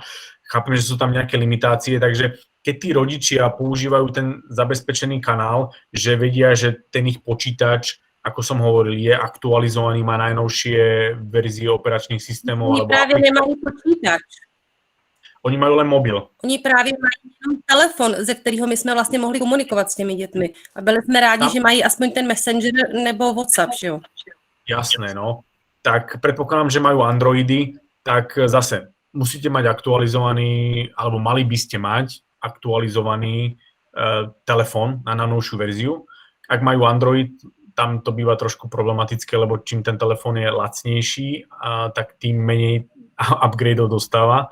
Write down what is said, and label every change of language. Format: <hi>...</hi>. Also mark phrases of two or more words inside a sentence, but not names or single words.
<sk>Chápem, že sú tam nejaké limitácie, takže keď tí rodičia používajú ten zabezpečený kanál, že vedia, že ten ich počítač, ako som hovoril, je aktualizovaný, má najnovšie verzie operačných systémov.</sk> <cs>Oni právě nemají počítač.</cs> <sk>Oni majú len mobil.</sk> <cs>Oni právě mají jenom telefon, ze kterého my jsme vlastně mohli komunikovat s těmi dětmi. A byli jsme rádi, že mají aspoň ten Messenger nebo WhatsApp, že jo?</cs> <sk>Jasné, no. Tak predpokladám, že majú Androidy, tak zase musíte mať aktualizovaný, alebo mali by ste mať aktualizovaný telefón na najnovšiu verziu. Ak majú Android, tam to býva trošku problematické, lebo čím ten telefón je lacnejší, tak tým menej upgradeov dostáva.</sk>